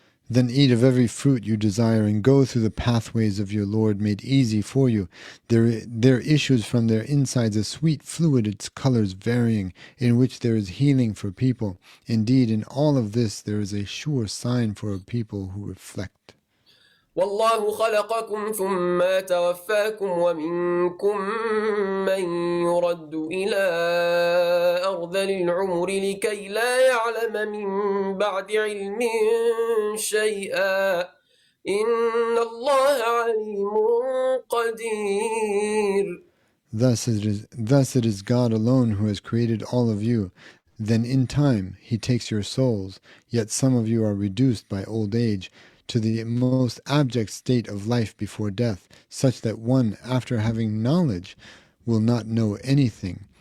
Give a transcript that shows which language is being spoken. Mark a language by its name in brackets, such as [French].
[English] Then eat of every fruit you desire and go through the pathways of your Lord made easy for you. There issues from their insides a sweet fluid, its colors varying, in which there is healing for people. Indeed, in all of this there is a sure sign for a people who reflect. [Arabic] والله خلقكم ثم توفاكم ومنكم من يرد إلى أرذل العمر لكي لا يعلم من بعد علم شيئا إن الله عليم قدير. [English] Thus it is God alone who has created all of you. Then in time he takes your souls, yet some of you are reduced by old age to the most abject state of life before death, such that one, after having knowledge, will not know anything.